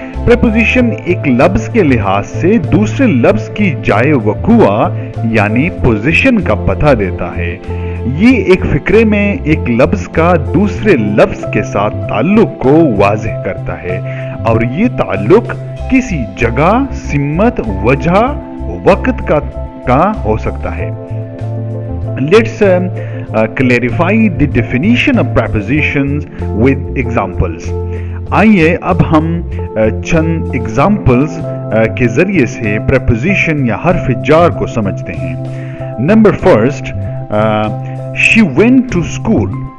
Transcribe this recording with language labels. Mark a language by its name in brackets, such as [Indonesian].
[Urdu] Preposition ایک لفظ کے لحاظ سے دوسرے لفظ کی جائے وقوع یعنی پوزیشن کا پتہ دیتا ہے. یہ ایک فقرے میں ایک لفظ کا دوسرے لفظ کے ساتھ تعلق کو واضح کرتا ہے اور یہ تعلق کسی جگہ، سمت، وجہ، وقت کا ہو سکتا ہے. [English] Let's clarify the definition of prepositions with examples. [Urdu] آئیے اب ہم چند examples کے ذریعے سے preposition یا حرف جار کو سمجھتے ہیں. [English] Number first, she went to school.